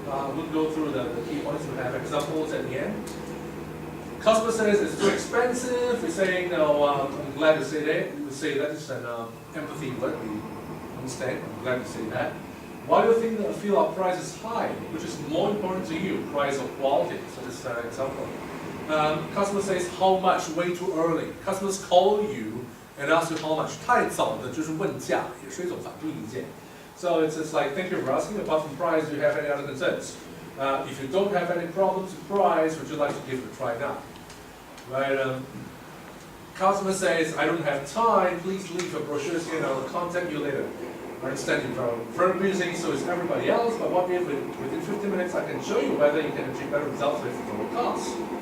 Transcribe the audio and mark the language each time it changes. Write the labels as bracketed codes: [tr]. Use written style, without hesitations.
[en] We'll go through the key points. We'll have examples at the end. Customer says it's too expensive. We say, no, I'm glad to say that. We say that is an empathy word. We Understand? I'm glad you say that. Why do you feel our price is high? Which is more important to you, price or quality? So this is an example. Customer says how much way too early. Customers call you and ask you how much. [zh] 太早的就是问价，也是一种反对意见。 [en] So it's like, thank you for asking. Apart from price, do you have any other concerns? If you don't have any problems with price, would you like to give it a try now? Right? Customer says, I don't have time. Please leave your brochures here and I will contact you later. I understand you're very busy, so is everybody else, but what if within 15 minutes I can show you whether you can achieve better results with lower costs?